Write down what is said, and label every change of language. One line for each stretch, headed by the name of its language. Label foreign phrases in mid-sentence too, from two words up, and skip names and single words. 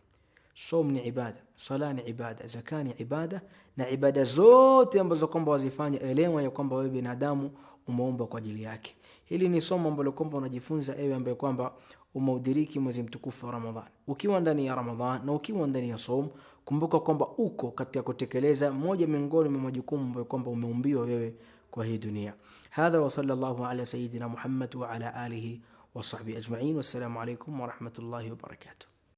Swahili: Som ni ibada, sala ni ibada, zaka ni ibada, na ibada zote ambazo kwamba wazifanya, elewa ya kwamba wewe binadamu umeumbwa kwa ajili yake. Hili ni somo ambalo kwamba unajifunza ewe ambaye kwamba umeudiriki mwezi mtukufu wa Ramadhan. Ukiwa ndani ya Ramadhan na ukiwa ndani ya somo, kumbuka kwamba uko katika kutekeleza moja miongoni mwa majukumu ambayo kwamba umeumbiwa wewe kwa hii dunia.
Arabic: هذا وصلى الله على سيدنا محمد وعلى آله وصحبه أجمعين. والسلام عليكم ورحمة الله وبركاته.